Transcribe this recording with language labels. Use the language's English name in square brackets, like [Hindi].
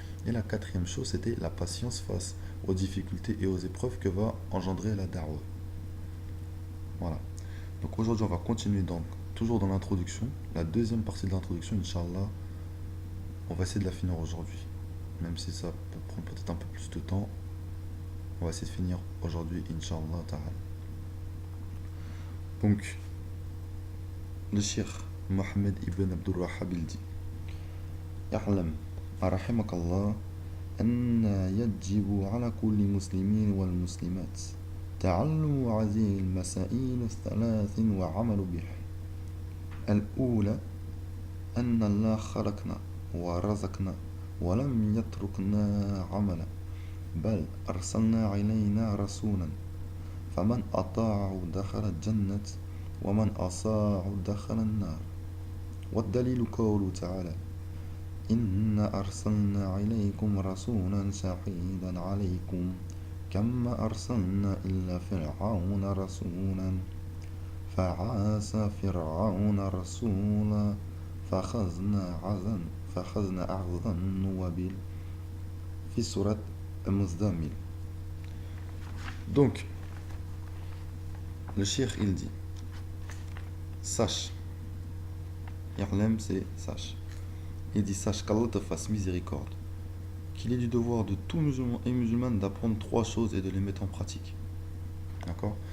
[French] Et la quatrième chose, c'était la patience face aux difficultés et aux épreuves que va engendrer la da'wah. Voilà. Donc aujourd'hui, on va continuer donc toujours dans l'introduction. La deuxième partie de l'introduction, Inch'Allah, on va essayer de la finir aujourd'hui. Même si ça peut prendre peut-être un peu plus de temps, on va essayer de finir aujourd'hui, Inch'Allah ta'ala. Donc, le Cheikh Mohammed ibn Abdul Wahhab il dit [Arabic] يعلم رحمك الله أن يجب على كل مسلمين والمسلمات تعلم هذه المسائل الثلاث وعمل بها. الأولى أن الله خلقنا ورزقنا ولم يتركنا عملا بل أرسلنا إلينا رسولا فمن أطاعه دخل الجنة ومن أصاعه دخل النار. والدليل قوله تعالى إنا أرسلنا إليكم رسولا شهيدا عليكم كما أرسلنا إلى فرعون رسولا فعاصى فرعون رسولا فأخذنا أخذا وبال في سورة المزدمل. [French] Donc, le cheikh il dit sache, Yarlem c'est sache. Il dit sache qu'Allah te fasse miséricorde, qu'il est du devoir de tout musulman et musulmane d'apprendre 3 choses et de les mettre en pratique. D'accord?